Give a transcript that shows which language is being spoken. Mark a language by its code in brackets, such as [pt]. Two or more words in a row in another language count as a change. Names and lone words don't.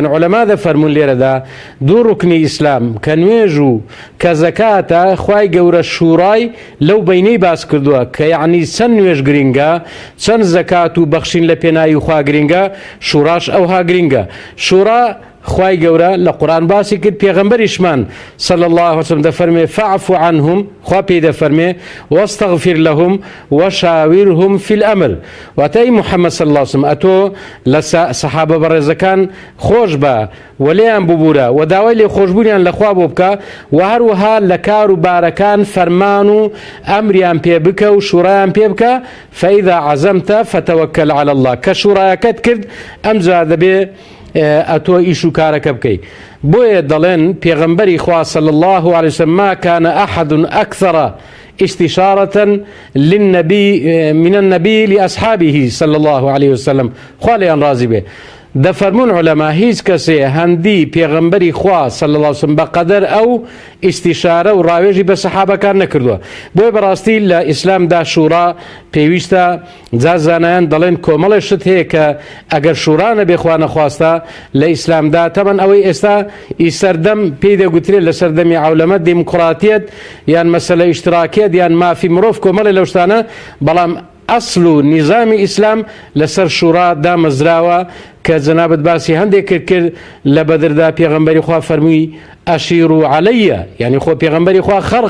[ckb] عولەما دەفەرمون لێرەدا دوو ڕوکنی ئیسلام کە نوێژ و کە زەکاتە خوای گەورە شوڕای لەو بینەی باس کردووە کە یعنی چەند نوێژ گرینگە، چەند زەکات و بەخشین لە پێناوی خوا گرینگە، شوڕاش ئەوها گرینگە. شوڕا خوای گەورە لە قورئان باسی کرد، پێغەمبەریشمان [ar] صلی الله عليه وسلم [ckb] دەفەرمێ [ar] فاعف عنهم، [ckb] خوا پێی دەفەرمێ [ar] واستغفر لهم وشاورهم في الأمر. [ckb] واتای محەممەد [ar] صلی الله عليه وسلم [ckb] ئەتۆ لە سەحابە بەڕێزەکان خۆش بە وەلیان ببوورە و داوای لێ خۆشببوونیان لەخوا بۆ بکە و هەروەها لە کار و بارەکان فەرمان و ئەمریان پێ بکە و شوڕایان پێ بکە. [ar] فإذا عزمت فتوكل على الله. [ckb] کە شوڕایەکەت کرد ئەمجا دەبێ ئەتۆ ئیش و کارەکە بکەیت. بۆیە دەڵێن پێغەمبەری خوا [ar] صلی الله عليه وسلم ما كان أحد أكثر استشارة للنبي من النبي لأصحابه صلى الله عليه وسلم. [ckb] خوا لێیان ڕازی بێ. دەفەرمون عولەما هیچ کەسێ هەندی پێغەمبەری خوا [ar] صلی الله عليه وسلم [ckb] بەقەدەر ئەو ئیستیشارە و ڕاوێژی بە سەحابەکان نەکردووە. بۆیە بەڕاستی لە ئیسلامدا شوڕا پێویستە. زانایان دەڵێن کۆمەڵی شت هەیە کە ئەگەر شوڕا نەبێ خوا نەخواستە لە ئیسلامدا تەمەن ئەوەی ئێستا ئیسەردەم پێی دەگوترێت لە سەردەمی عولەمە دیموکراتیەت یان مەسەلە ئیشتراکیەت یان مافی مرۆڤ کۆمەڵی لەو شتانە، بەڵام ئەسڵ و نیزامی ئیسلام لەسەر شوڕا دامەزراوە کە جەنابەت باسی هەندێک کرد لە بەدردا پێغەمبەری خوا فەرمووی [ar] ئەشیروا عەلەیە، [ckb] یعنی خۆ پێغەمبەری خوا